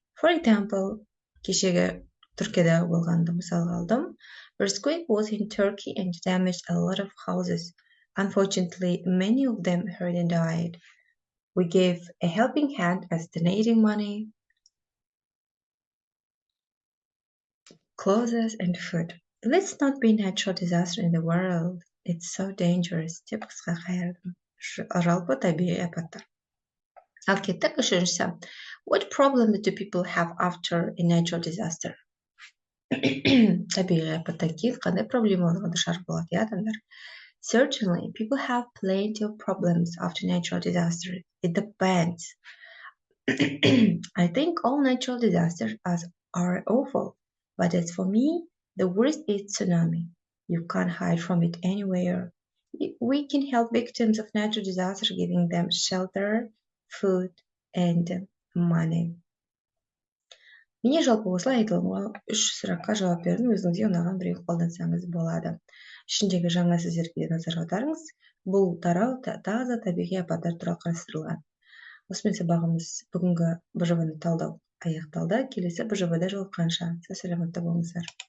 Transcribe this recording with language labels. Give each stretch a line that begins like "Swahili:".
English: For example,
Kazakh: кешегі Түркияда болғанды мысалға алдым.
English: Earthquake was in Turkey and damaged a lot of houses. Unfortunately, many of them hurt and died. We gave a helping hand as donating money, clothes, and food. Let's not be a natural disaster in the world. It's so dangerous.
Kazakh: Деп қысқа қайырдым. Жалпы табиғи апаттар. Ал кеттік үшіншісі.
English: What problems do people have after a natural disaster?
Kazakh: Табиғи апаттан кейін қандай проблемаларға душар болады, адамдар?
English: Certainly, people have plenty of problems after natural disasters. It depends. I think all natural disasters are awful, but as for me, the worst is tsunami. You can't hide from it anywhere. We can help victims of natural disasters, giving them shelter, food, and money.
Kazakh: Міне жалпы осылай айтылымға 3 сұраққа жауап бердім. Өзіңізге ұнаған біреуін қолдансаңыз болады. Ішіндегі жаңа сөздерге назар аударыңыз. Бұл тарау таза табиғи апаттар туралы қарастырылған. Осымен сабағымыз бүгінгі БЖБ-ны талдау аяқталды. Келесі БЖБ-да жолыққанша сау саламатта болыңыздар.